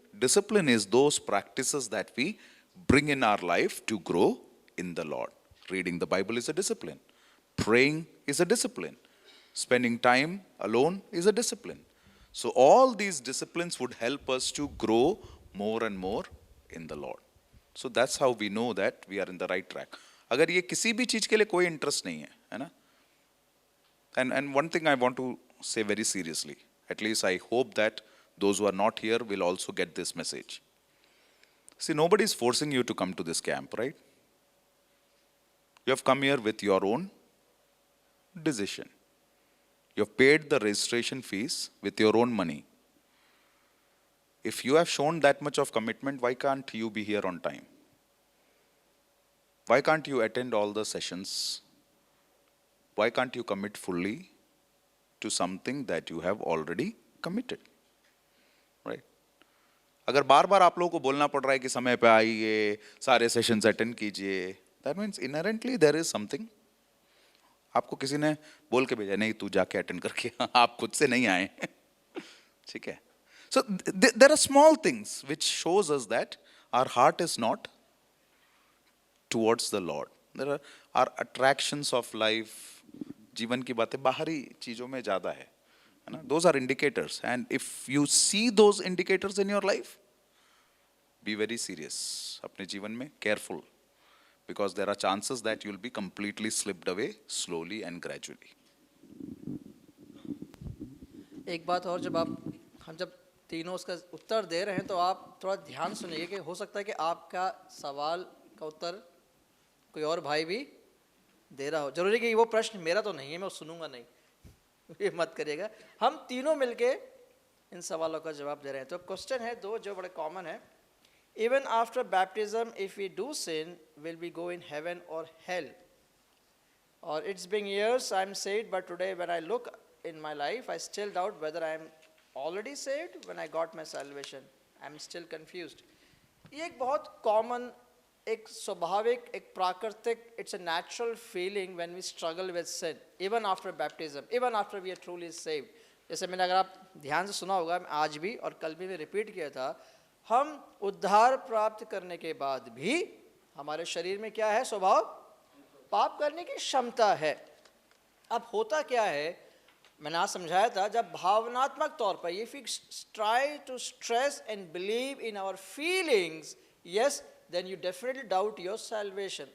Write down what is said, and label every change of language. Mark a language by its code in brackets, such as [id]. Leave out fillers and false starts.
[en] Discipline is those practices that we bring in our life to grow in the Lord. Reading the Bible is a discipline. Praying is a discipline. Spending time alone is a discipline. So all these disciplines would help us to grow more and more in the Lord. So that's how we know that we are in the right track. [hi] अगर ये किसी भी चीज के लिए कोई interest नहीं है ना? [en] And one thing I want to say very seriously, at least I hope that those who are not here will also get this message. See, nobody is forcing you to come to this camp, right? You have come here with your own decision. You have paid the registration fees with your own money. If you have shown that much of commitment, why can't you be here on time? Why can't you attend all the sessions? Why can't you commit fully to something that you have already committed? Right? [hi] अगर बार बार आप लोगों को बोलना पड़ रहा है कि समय पे आइए, सारे सेशंस अटेंड कीजिए, [en] that means inherently there is something. [hi] आपको किसी ने बोल के भेजा, नहीं तू जाके अटेंड करके, आप खुद से नहीं आए. ठीक है? [en] So there are small things which shows us that our heart is not towards the Lord. There are our attractions of life, [hi] जीवन की बातें बाहरी चीजों में ज्यादा है ना? [en] Those are indicators, and if you see those indicators in your life, be very serious. [hi] अपने जीवन में [en] careful, because there are chances that you will be completely slipped away slowly and gradually. [hi] एक बात और, हम जब तीनों उसका उत्तर दे रहे हैं तो आप थोड़ा ध्यान सुनिए कि हो सकता है कि आपका सवाल का उत्तर कोई और भाई भी दे रहा हो. जरूरी कि वो प्रश्न मेरा तो नहीं है, मैं सुनूंगा नहीं, ये मत करिएगा. हम तीनों मिलके इन सवालों का जवाब दे रहे हैं. तो क्वेश्चन है दो जो बड़े कॉमन है. [en] Even after baptism, if we do sin, will we go in heaven or hell? Or it's been years I'm saved, but today when I look in my life, I still doubt whether I'm already saved when I got my salvation. I'm still confused. [hi] ये एक बहुत common, एक स्वाभाविक, एक प्राकृतिक, [en] it's a natural feeling when we struggle with sin, even after baptism, even after we are truly saved. [hi] जैसे मैंने, अगर आप ध्यान से सुना होगा, आज भी और कल भी मैं रिपीट किया था, हम उद्धार प्राप्त करने के बाद भी हमारे शरीर में क्या है? स्वभाव पाप करने की क्षमता है. अब होता क्या है, मैंने आज समझाया था, जब भावनात्मक तौर पर [en] If we try to stress and believe in our feelings, yes, then you definitely doubt your salvation.